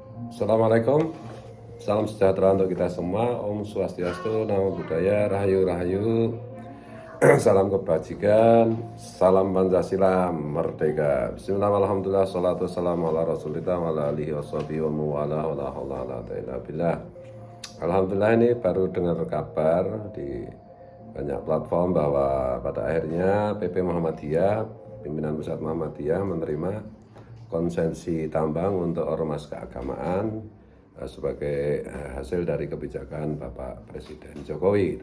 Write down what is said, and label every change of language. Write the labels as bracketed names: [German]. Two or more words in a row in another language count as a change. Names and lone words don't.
[Indonesian] Assalamualaikum, salam sejahtera untuk kita semua. Om Swastiastu, Namo Buddhaya, Rahayu Rahayu. Salam kebajikan, salam Pancasila, merdeka. [Arabic] بسم الله، الحمد لله، الصلاة والسلام على رسول الله، وعلى آله وصحبه وموالاه، ولا حول ولا قوة إلا بالله. [Indonesian] Alhamdulillah, ini baru dengar kabar di banyak platform bahwa pada akhirnya PP Muhammadiyah, pimpinan pusat Muhammadiyah menerima konsensi tambang untuk ormas keagamaan sebagai hasil dari kebijakan Bapak Presiden Jokowi.